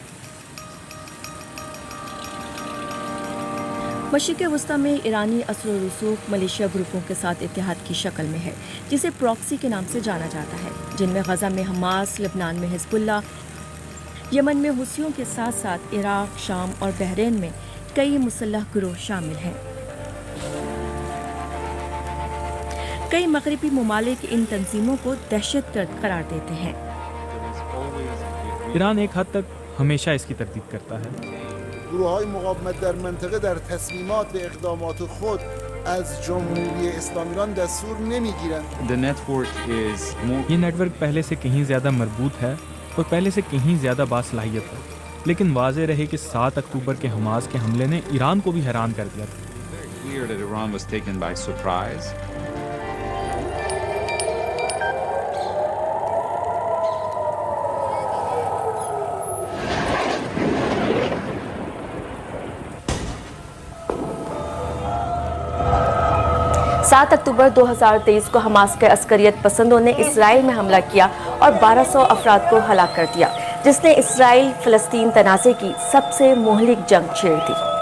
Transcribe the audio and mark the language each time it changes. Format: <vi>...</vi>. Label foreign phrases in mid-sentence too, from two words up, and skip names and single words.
<ur>مشرق وسطی میں ایرانی اثر و رسوخ ملیشیا گروپوں کے ساتھ اتحاد کی شکل میں ہے، جسے پراکسی کے نام سے جانا جاتا ہے، جن میں غزہ میں حماس، لبنان میں حزب اللہ، یمن میں حوثیوں کے ساتھ ساتھ عراق، شام اور بحرین میں کئی مسلح گروہ شامل ہیں۔ کئی مغربی ممالک ان تنظیموں کو دہشت گرد قرار دیتے ہیں۔ ایران ایک حد تک ہمیشہ اس کی تردید کرتا ہے۔</ur> <fa>گروه‌های مقاومت در منطقه در تصمیمات و اقدامات خود از جمهوری اسلامی ایران دستور نمیگیرند.</fa> <ur>یہ نیٹ ورک پہلے سے کہیں زیادہ مربوط ہے اور پہلے سے کہیں زیادہ باصلاحیت ہے، لیکن واضح رہے کہ 7 اکتوبر کے حماس کے حملے نے ایران کو بھی حیران کر دیا تھا۔ اکتوبر 2023 کو حماس کے عسکریت پسندوں نے اسرائیل میں حملہ کیا اور 1200 افراد کو ہلاک کر دیا، جس نے اسرائیل فلسطین تنازع کی سب سے مہلک جنگ چھیڑ دی۔</ur>